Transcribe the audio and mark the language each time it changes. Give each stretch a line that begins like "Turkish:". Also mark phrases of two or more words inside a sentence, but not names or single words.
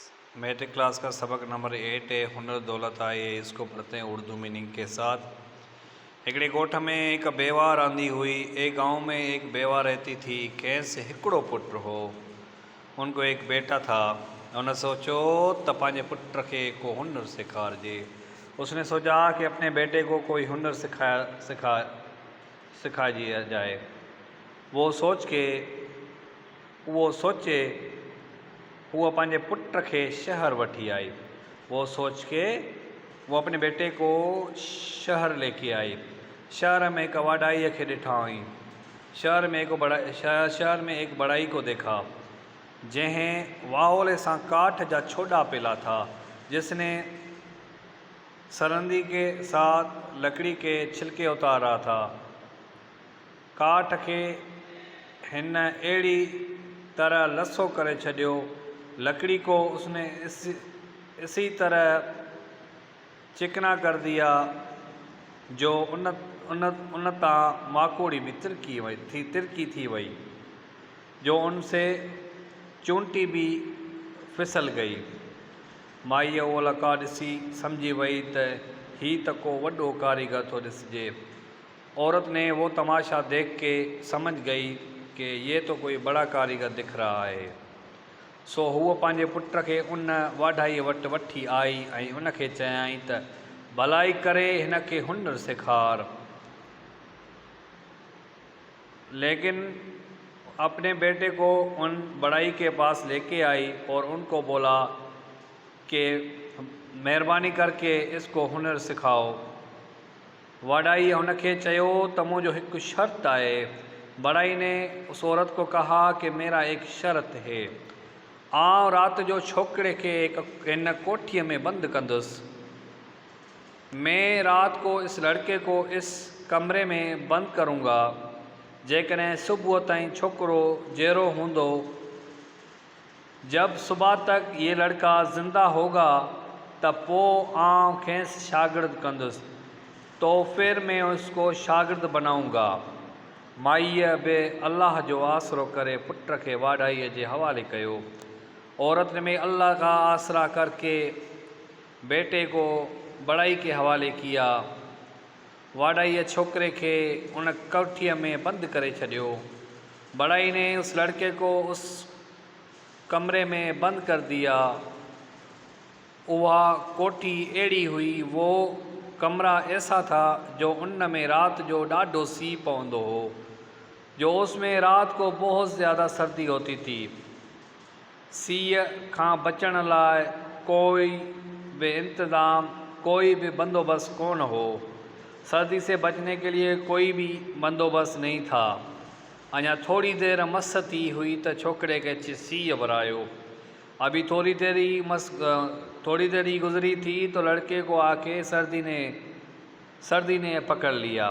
Hindi: मैट्रिक क्लास का सबक नंबर 8 है, हुनर दौलत आए। इसको पढ़ते हैं उर्दू मीनिंग के साथ।
Sindhi: हिकिड़े ॻोठ में एक बेवा रहंदी हुई।
Hindi: एक गांव में एक बेवा रहती थी।
Sindhi: कंहिंसे हिकिड़ो पुट हो,
Hindi: उनको एक बेटा था।
Sindhi: उन सोचो त पंहिंजे पुट खे को हुनर सिखारिजे।
Hindi: उसने सोचा कि अपने बेटे को कोई हुनर सिखाया जाए।
Sindhi: वो सोचे वो पंहिंजे पुट खे शहर वठी आई।
Hindi: वो सोच के वो अपने बेटे को शहर लेके आई।
Sindhi: शहर में एक वाडाई खे ॾिठा हुई।
Hindi: शहर में एक बड़ाई को देखा,
Sindhi: जंहिं वाओले सां काठ जा छोड़ा पेला था,
Hindi: जिसने सरंदी के साथ लकड़ी के छिलके उतारा था।
Sindhi: काठ के हिन अहिड़ी तरह लसो करे छॾियो,
Hindi: लकड़ी को उसने इसी तरह चिकना कर दिया
Sindhi: जो उन तां माकोड़ी भी तिरकी थी वई,
Hindi: जो उनसे चूंटी भी फिसल गई।
Sindhi: माई वो लका ॾिसी समझी वई त ही त को वॾो कारीगर थो ॾिसजे।
Hindi: औरत ने वो तमाशा देख के समझ गई कि ये तो कोई बड़ा कारीगर दिख रहा है।
Sindhi: सो हूअ पंहिंजे पुट खे उन वाढाई वटि वठी आई ऐं उनखे चयाईं त भलाई करे हिन खे हुनर सिखार।
Hindi: लेकिन अपने बेटे को उन बड़ाई के पास लेके आई और उनको बोला कि मेहरबानी करके इसको हुनर सिखाओ।
Sindhi: वाडाई उनखे चयो त मुंहिंजो हिकु शर्त आहे।
Hindi: बड़ाई ने उस औरत को कहा कि मेरा एक शर्त है,
Sindhi: आउं रात जो छोकिरे खे इन कोठीअ में बंदि कंदुसि।
Hindi: मैं रात को इस लड़के को इस कमरे में बंद करूँगा।
Sindhi: जेकॾहिं सुबुह ताईं छोकिरो जहिड़ो हूंदो,
Hindi: जब सुबह तक ये लड़का ज़िंदा होगा
Sindhi: त पोइ आउं खेसि शागिर्द कंदुसि,
Hindi: तो फिर मैं उसको शागिर्द बनाऊँगा।
Sindhi: माईअ बि अल्लाह जो आसरो करे पुट खे वाढाईअ जे हवाले कयो।
Hindi: औरत ने अल्लाह का आसरा करके बेटे को बड़ाई के हवाले किया।
Sindhi: वाडाई छोकरे के उन कोठीअ में बंद करे छॾियो।
Hindi: बड़ाई ने उस लड़के को उस कमरे में बंद कर दिया।
Sindhi: वह कोठी अहिड़ी हुई,
Hindi: वो कमरा ऐसा था
Sindhi: जो उन में रात जो ॾाढो सीउ पवंदो हो,
Hindi: जो उसमें रात को बहुत ज़्यादा सर्दी होती थी।
Sindhi: सीउ खां बचण लाइ कोई भी बंदोबस्त कौन हो।
Hindi: सर्दी से बचने के लिए कोई भी बंदोबस्त नहीं था।
Sindhi: अञा थोड़ी देर मस थी हुई तो छोकरे के सीउ भरायो।
Hindi: अभी थोड़ी देर ही गुजरी थी तो लड़के को आके सर्दी ने पकड़ लिया।